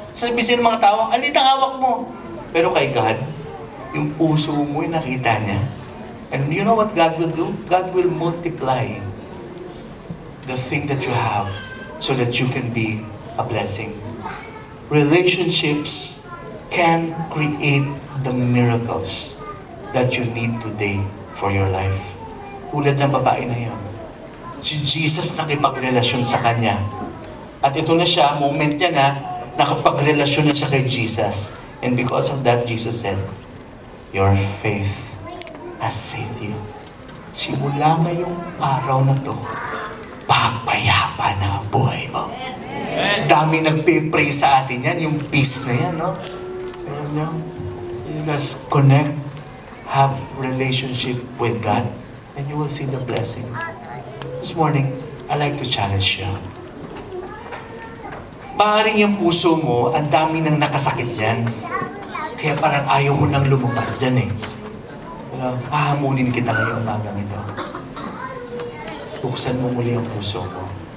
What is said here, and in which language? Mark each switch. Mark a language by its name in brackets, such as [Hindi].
[Filipino] Sabi sa mga tao, alit ang hawak mo. Pero kay God, yung puso mo yung nakita niya. [English] And you know what God will do? God will multiply the thing that you have so that you can be a blessing. Relationships can create the miracles that you need today for your life. [Filipino] Ulad ng babae na yun. Si Jesus nakipagrelasyon sa kanya. At ito na siya, moment niya na, nakapagrelasyon na siya kay Jesus. [English] And because of that, Jesus said, "Your faith has saved you." [Filipino] Simula ngayong araw na to, papayapa na ang buhay mo. Dami nagpe-pray sa atin yan, yung peace na yan, no? Alam nyo, [English] you just connect, have relationship with God, and you will see the blessings. This morning, I like to challenge you. [Filipino] Maaaring yung puso mo, ang dami nang nakasakit yan. Kaya parang ayaw mo nang lumabas dyan hahamunin kita ngayong umagang ito. Buksan mo muli ang puso mo.